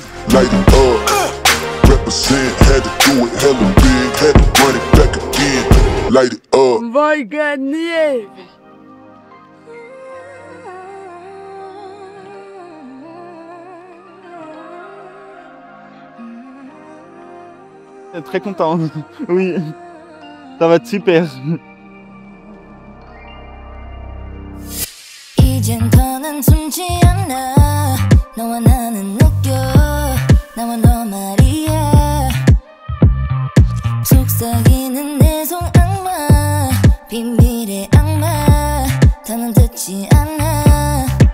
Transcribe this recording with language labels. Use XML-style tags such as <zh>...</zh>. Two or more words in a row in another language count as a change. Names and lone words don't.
<fr>On va gagner. Très content, oui, ça va être super.</fr> <ko>이젠 더는 숨지 않아 너와 나는 느껴 나와 너 말이야 속삭이는 내 손악마 비밀의 악마 더는 듣지 않아</ko>